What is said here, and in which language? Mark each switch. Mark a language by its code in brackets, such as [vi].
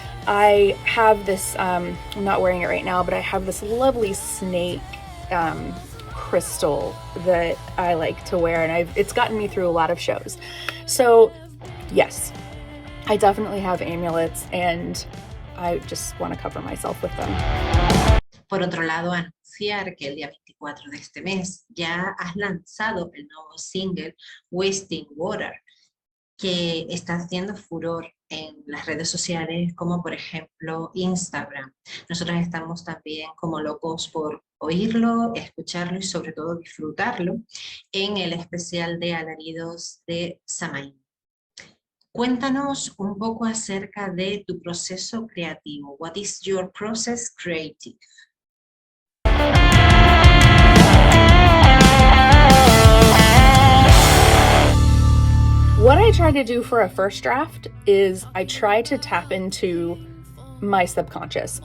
[en] I have this I'm not wearing it right now, but I have this lovely snake crystal that I like to wear, and it's gotten me through a lot of shows. So yes, I definitely have amulets, and I just want to cover myself with them. [es] Por otro lado, anunciar que el día 24 de este mes ya has lanzado el nuevo single Wasting Water, que está haciendo furor en las redes sociales como por ejemplo Instagram. Nosotros estamos también como locos por oírlo, escucharlo y sobre todo disfrutarlo en el especial de Alaridos de Samaín. Cuéntanos un poco acerca de tu proceso creativo. [en] What is your process creative? What I try to do for a first draft is I try to tap into my subconscious.